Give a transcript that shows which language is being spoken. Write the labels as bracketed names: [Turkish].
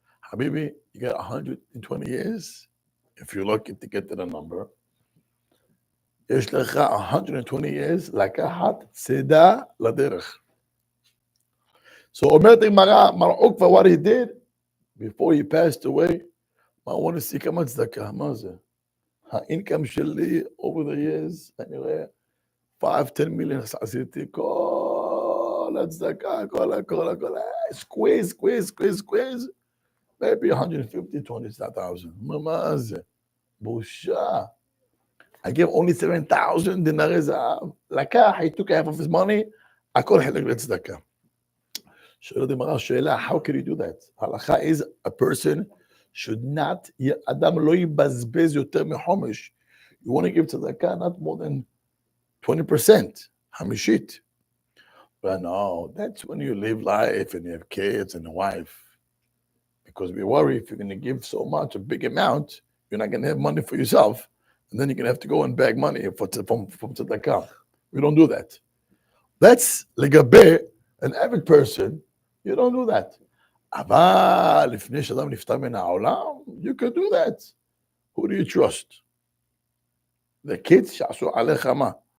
[English] Habibi, you got 120 years, if you're lucky to get to the number. [Hebrew] יש לך 120 years לקחת צידה לדרך. [English] So [Hebrew] אומרת הגמרא, [English] מר עוקבא, what he did before he passed away, I want to see [Hebrew] כמה צדקה, מה זה? האינקם שלי [English] over the years, [Hebrew] אני רואה 5-10 מיליון עשיתי כל הצדקה, כל, squeeze, maybe 150,000, מה זה? בושה. [English] I give only 7,000 [Hebrew] דינרי זהב, לקח, [English] he took half of his money, [Hebrew] הכל חלק לצדקה. שואלת הגמרא שאלה, [English] how can you do that? [Hebrew] ההלכה [English] is a person should not, [Hebrew] אדם לא יבזבז יותר מחומש. [English] You want to give tzedakah not more than 20%, חמישית. But no, that's when you live life and you have kids and a wife. Because we worry if you're going to give so much, a big amount, you're not going to have money for yourself. And then you're going to have to go and beg money from tzedakah. We don't do that. That's לגבי an average person, you don't do that. [Hebrew] אבל לפני שאדם נפטר מן העולם, [English] you can do that. Who do you trust? The kids [Hebrew] שעשו עליך מה?